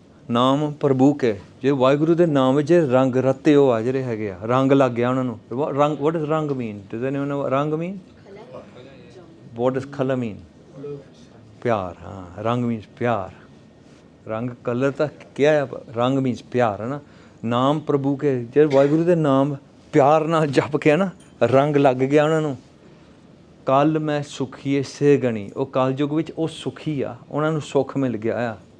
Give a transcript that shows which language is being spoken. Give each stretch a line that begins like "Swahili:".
Punjabi: ਨਾਮ ਪ੍ਰਭੂ ਕੇ, ਜੇ ਵਾਹਿਗੁਰੂ ਦੇ ਨਾਮ ਵਿੱਚ ਰੰਗ ਰਤੇ ਉਹ ਆ ਜਿਹੜੇ ਹੈਗੇ ਆ, ਰੰਗ ਲੱਗ ਗਿਆ ਉਹਨਾਂ ਨੂੰ.
English: ਰੰਗ, what does rang mean? Does anyone know what rang mean? What does color mean? ਪਿਆਰ.
Punjabi: ਹਾਂ, ਰੰਗ
English: means
Punjabi: ਪਿਆਰ. ਰੰਗ ਕਲਰ ਤਾਂ ਕਿਹਾ ਹੈ, ਰੰਗ means ਪਿਆਰ, ਹੈ ਨਾ. ਨਾਮ ਪ੍ਰਭੂ ਕੇ, ਜੇ ਵਾਹਿਗੁਰੂ ਦੇ ਨਾਮ ਪਿਆਰ ਨਾਲ ਜਪ ਕੇ ਨਾ, ਰੰਗ ਲੱਗ ਗਿਆ ਉਹਨਾਂ ਨੂੰ. ਕੱਲ ਮੈਂ ਸੁਖੀਏ ਸੇ ਗਣੀ, ਉਹ ਕਲਯੁਗ ਵਿੱਚ ਉਹ ਸੁਖੀ ਆ, ਉਹਨਾਂ ਨੂੰ ਸੁੱਖ ਮਿਲ ਗਿਆ ਆ.